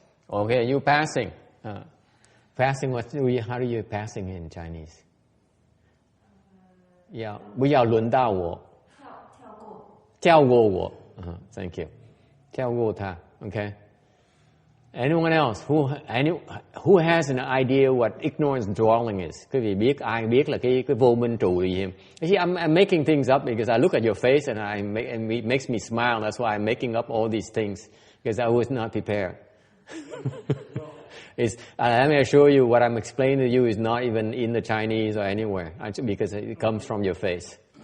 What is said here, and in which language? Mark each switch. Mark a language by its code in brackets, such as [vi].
[en] Okay, you passing. Passing. How do you passing in Chinese? [zh] Yeah, 不要轮到我。跳过我。 [en] Thank you. [zh] 跳过他。Okay. [en] Anyone else who has an idea what ignorance dwelling is? [vi] Quý vị biết, ai biết là cái vô minh trụ gì không? [en] See, I'm making things up because I look at your face and it makes me smile. That's why I'm making up all these things because I was not prepared. Let me assure you, what I'm explaining to you is not even in the Chinese or anywhere because it comes from your face.